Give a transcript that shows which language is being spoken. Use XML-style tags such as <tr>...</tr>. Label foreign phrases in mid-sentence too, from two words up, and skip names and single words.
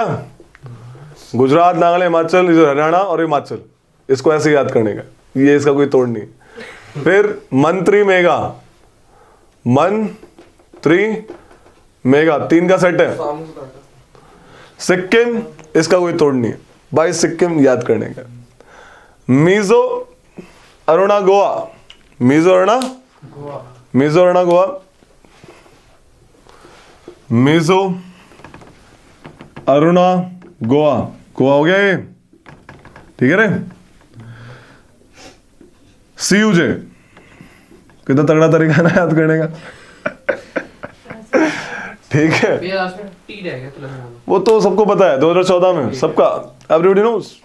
<hi>गुजरात, नागालैंड, हिमाचल, हरियाणा और हिमाचल, इसको ऐसे याद करने का, ये इसका कोई तोड़ नहीं. फिर मंत्री मेगा, मंत्री मेगा 3 का सेट है. सिक्किम, इसका कोई तोड़ नहीं है. 22 सिक्किम याद करने का. मिजो, अरुणा, गोवा. मिजो, अरुणा, मिजो, अरुणा, गोवा. मिजो, अरुणा, गोवा. गोवा हो गया ये. ठीक है रे. सीयूजे, कितना तगड़ा तरीका है ना याद करने का. ठीक है. टी रहेगा तेलंगाना. वो तो सबको पता है, 2014 में सबका,</hi> <en>everybody knows.</en>